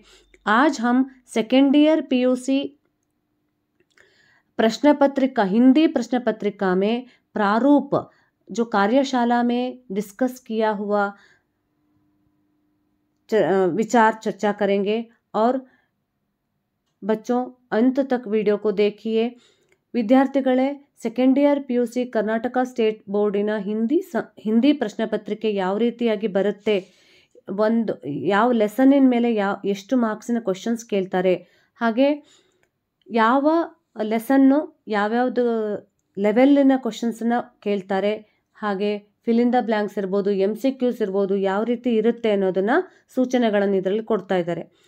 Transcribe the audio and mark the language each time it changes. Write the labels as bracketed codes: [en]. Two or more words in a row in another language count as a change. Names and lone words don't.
[hi] आज हम [en] second year PUC [hi] प्रश्न पत्रिका, हिंदी प्रश्न पत्रिका में प्रारूप जो कार्यशाला में डिस्कस किया हुआ विचार चर्चा करेंगे। और बच्चों अंत तक वीडियो को देखिए। [kn] ವಿದ್ಯಾರ್ಥಿಗಳೇ, [en] second year PUC [kn] ಕರ್ನಾಟಕ ಸ್ಟೇಟ್ ಬೋರ್ಡಿನ ಹಿಂದಿ ಪ್ರಶ್ನೆ ಪತ್ರಿಕೆ ಯಾವ ರೀತಿಯಾಗಿ ಬರುತ್ತೆ, ಒಂದು ಯಾವ ಲೆಸನ್ನಿನ ಮೇಲೆ ಎಷ್ಟು ಮಾರ್ಕ್ಸಿನ ಕ್ವಶನ್ಸ್ ಕೇಳ್ತಾರೆ, ಹಾಗೆ ಯಾವ ಲೆಸನ್ನು ಯಾವ್ಯಾವುದು ಲೆವೆಲ್ಲಿನ ಕ್ವಶನ್ಸನ್ನ ಕೇಳ್ತಾರೆ, ಹಾಗೆ [en] fill in the blanks [kn] ಇರ್ಬೋದು, MCQs ಇರ್ಬೋದು, ಯಾವ ರೀತಿ ಇರುತ್ತೆ ಅನ್ನೋದನ್ನು ಸೂಚನೆಗಳನ್ನು ಇದರಲ್ಲಿ ಕೊಡ್ತಾ ಇದ್ದಾರೆ.